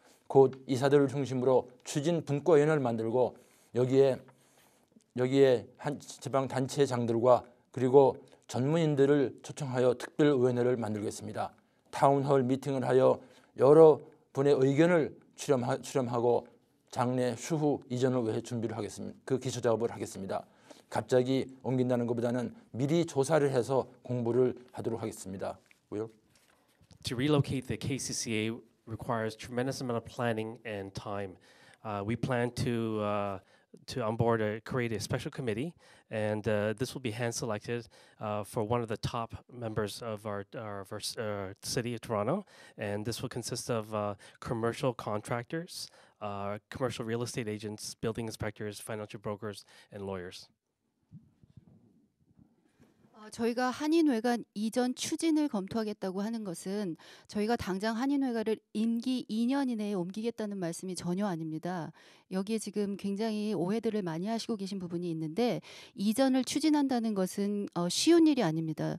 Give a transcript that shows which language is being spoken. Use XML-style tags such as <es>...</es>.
<ko>곧 이사들을 중심으로 추진 분과위원회를 만들고 여기에 지방단체장들과 그리고 전문인들을 초청하여 특별위원회를 만들겠습니다. 타운홀 미팅을 하여 여러분의 의견을 수렴하고 장래 추후 이전을 위해 준비를 하겠습니다. 그 기초 작업을 하겠습니다. 갑자기 옮긴다는 것보다는 미리 조사를 해서 공부를 하도록 하겠습니다.</ko> <en>Will? To relocate the KCCA requires tremendous amount of planning and time. We plan to create a special committee, and this will be hand-selected for one of the top members of our city of Toronto, and this will consist of commercial contractors, commercial real estate agents, building inspectors, financial brokers, and lawyers.</en> <ko>저희가 한인회관 이전 추진을 검토하겠다고 하는 것은 저희가 당장 한인회관을 임기 2년 이내에 옮기겠다는 말씀이 전혀 아닙니다. 여기에 지금 굉장히 오해들을 많이 하시고 계신 부분이 있는데 이전을 추진한다는 것은 쉬운 일이 아닙니다.</ko>